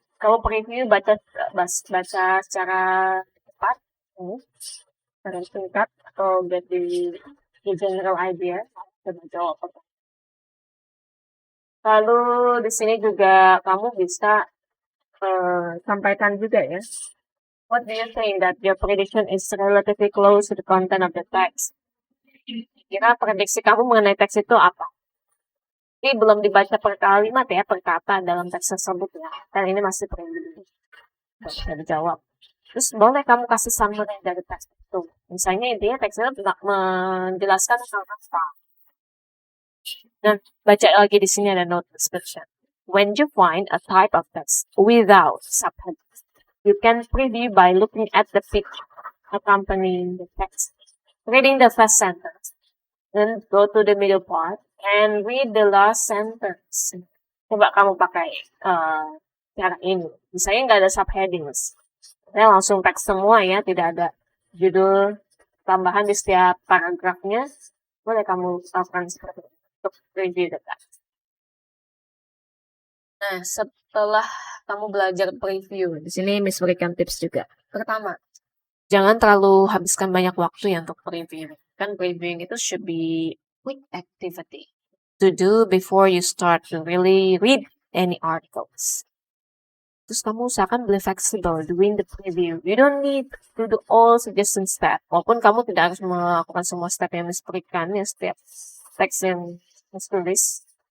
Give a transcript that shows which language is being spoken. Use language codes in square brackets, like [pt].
[id] Kamu preview baca secara cepat, secara singkat atau [en] get the general idea. [id] Coba jawab. Lalu di sini juga kamu bisa sampaikan juga ya. [en] What do you think that your prediction is relatively close to the content of the text? [id] Kira prediksi kamu mengenai teks itu apa? Ini belum dibaca per kalimat ya, per kata dalam teks tersebut ya. Dan ini masih preview. Bisa dijawab. Terus boleh kamu kasih summary dari teks itu. Misalnya intinya teksnya menjelaskan tentang apa. Dan baca lagi di sini ada note description. [en] When you find a type of text without subheadings, you can preview by looking at the picture accompanying the text, reading the first sentence, then go to the middle part and read the last sentence. [id] Coba kamu pakai cara ini. Misalnya nggak ada subheadings. Saya langsung teks semua ya, tidak ada judul tambahan di setiap paragrafnya. Boleh kamu lakukan seperti itu untuk [en] review the text. [id] Nah, setelah kamu belajar preview, di sini Miss berikan tips juga. Pertama, jangan terlalu habiskan banyak waktu ya untuk preview. [en] Kan previewing itu should be quick activity to do before you start to really read any articles. [id] Terus kamu usahakan [en] be flexible during the preview. You don't need to do all suggestion step. [id] Walaupun kamu tidak harus melakukan semua step yang Miss berikan ya, setiap teks yang Miss tulis.